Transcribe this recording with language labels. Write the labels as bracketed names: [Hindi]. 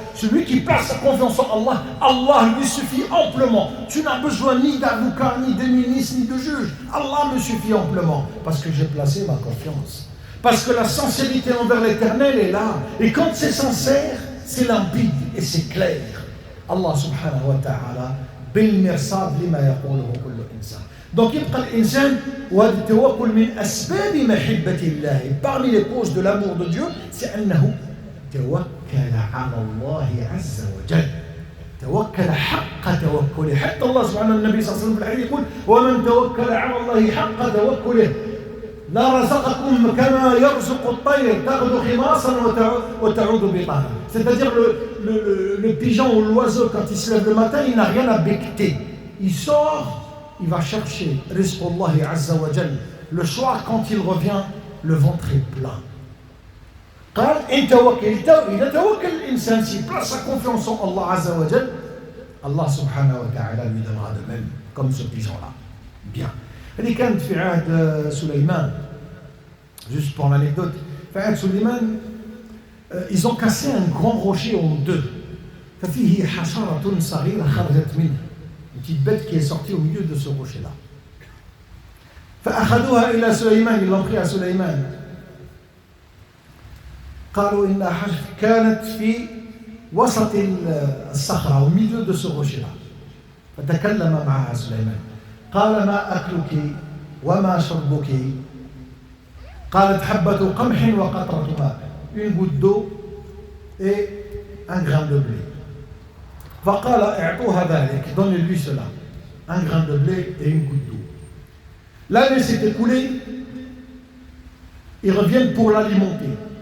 [French] Celui qui place sa confiance en Allah, Allah lui suffit amplement. Tu n'as besoin ni d'avocat, ni de ministre, ni de juge. Allah me suffit amplement parce que j'ai placé ma confiance. Parce que la sincérité envers l'Éternel est là. Et quand c'est sincère, c'est limpide et c'est clair. [Arabic] Allah subhanahu wa ta'ala بالمرصاد لما يقوله كل إنسان. Donc يبقى الإنسان وهذا التوكل من أسباب محبة الله. [French] Parmi les causes de l'amour de Dieu, c'est [Arabic] أنه توكل على الله عز وجل. توكل حق توكله. حتى الله سبحانه النبي صلى الله عليه وسلم في الحديث يقول ومن توكل على الله حق توكله لا رزقكم كما يرزق الطير تغدو خماصا وتعود بطانا. [French] C'est-à-dire le pigeon ou l'oiseau quand il se lève le matin, il n'a rien à becqueter. Il sort, il va chercher rizqullahi azza wa jal. Le soir quand il revient, le ventre est plein. [Arabic] قال إن توكلت إذا توكل الإنسان [French] s'il place sa confiance en Allah azza wa jal, Allah subhanahu wa ta'ala lui donnera de même comme ce pigeon-là. [Arabic] Bien. هذه كانت في عهد سليمان. [French] Juste pour l'anecdote, [Arabic] في عهد سليمان [French] ils ont cassé un grand rocher en deux. [Arabic] ففيه حشرة صغيرة خرجت منه. [French] Une petite bête qui est sortie au milieu de ce rocher-là. [Arabic] فأخذوها إلى سليمان. [French] Ils l'ont pris à سليمان. [Arabic] قالوا إنها حشرة كانت في وسط الصخرة [French] au milieu de ce rocher-là. [Arabic] فتكلم معها سليمان. قال ما أكلك وما شربك؟ قالت حبة قمح وقطرة ماء. [French] Une goutte d'eau et un grain de blé. [Arabic] فقال اعطوها ذلك. [French] Donnez-lui cela. Un grain de blé et une goutte d'eau. L'année s'est écoulée. Ils reviennent pour l'alimenter.